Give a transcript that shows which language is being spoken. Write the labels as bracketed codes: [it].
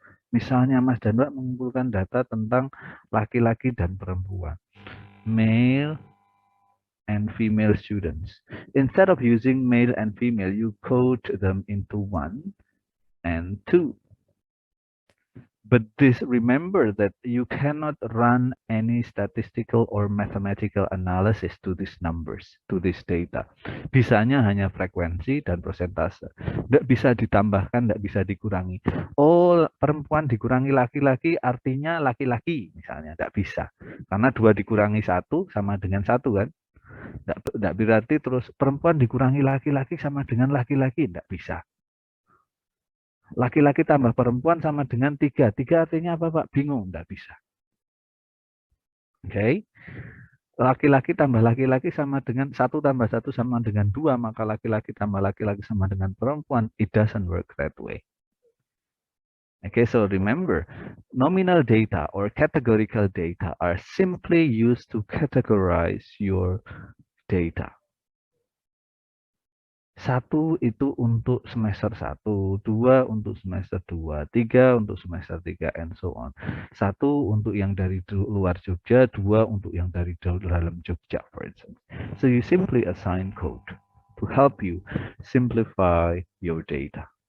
[id] Misalnya Mas Danwa mengumpulkan data tentang laki-laki dan perempuan. [en] Male and female students. Instead of using male and female, you code them into 1 and 2. But remember that you cannot run any statistical or mathematical analysis to these numbers, to this data. [id] Bisanya hanya frekuensi dan persentase. Nggak bisa ditambahkan, nggak bisa dikurangi. Oh, perempuan dikurangi laki-laki artinya laki-laki misalnya. Nggak bisa. Karena 2 dikurangi 1 sama dengan 1 kan. Nggak berarti terus perempuan dikurangi laki-laki sama dengan laki-laki. Nggak bisa. Laki-laki tambah perempuan sama dengan 3. 3 artinya apa, Pak? Bingung, enggak bisa. Oke. Okay. Laki-laki tambah laki-laki sama dengan 1 tambah 1 sama dengan 2, maka laki-laki tambah laki-laki sama dengan perempuan. [en] It doesn't work that way. Okay, so remember, nominal data or categorical data are simply used to categorize your data. [id] 1 itu untuk semester 1, 2 untuk semester 2, 3 untuk semester 3, [en] and so on. [id] 1 untuk yang dari luar Jogja, 2 untuk yang dari dalam Jogja, [en] for instance. So you simply assign code to help you simplify your data.